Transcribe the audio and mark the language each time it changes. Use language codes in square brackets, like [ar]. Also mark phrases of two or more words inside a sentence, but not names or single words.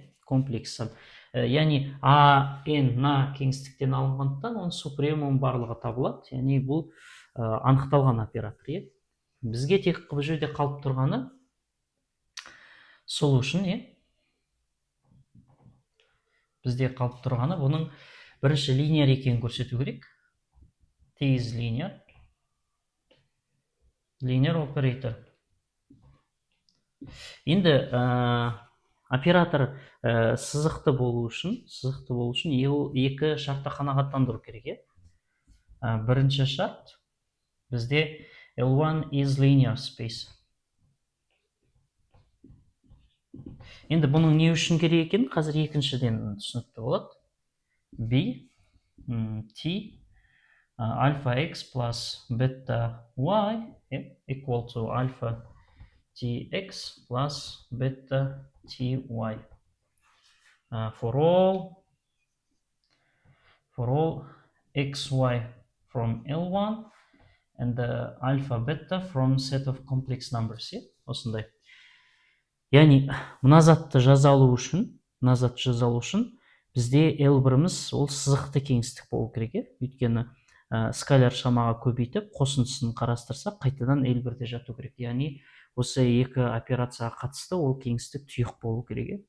[kk] Яғни n на кеңістіктен алынғандықтан, оның супремум барлығы табылады. Яғни бұл анықталған оператор. Бізге тек бұл жерде қалып тұрғаны solution. Бізде қалып тұрғаны бұның бірінші линияр екенін көрсету керек. [en] T is linear operator. [kk] Енді оператор сызықты болу үшін екі шартты қанағаттандыру керек. Бірінші шарт бізде [en] L1 is linear space. [kk] Енді бұның не үшін керек екен? Қазір екіншіден түсінікті болады. [en] B, T, alpha x plus beta y equal to alpha tx plus beta ty. For all xy from L1 and the alpha beta from set of complex numbers. [kk] Осындай. Яғни, мына затты жаза алу үшін бізде L1-іміз ол сызықты кеңістік болу керек. Өйткені скаляр шамаға көбейтіп, қосындысын қарастырсақ, қайтадан L1-де жату керек. Яғни, осы екі операцияға қатысты ол кеңістік тұйық болу керек.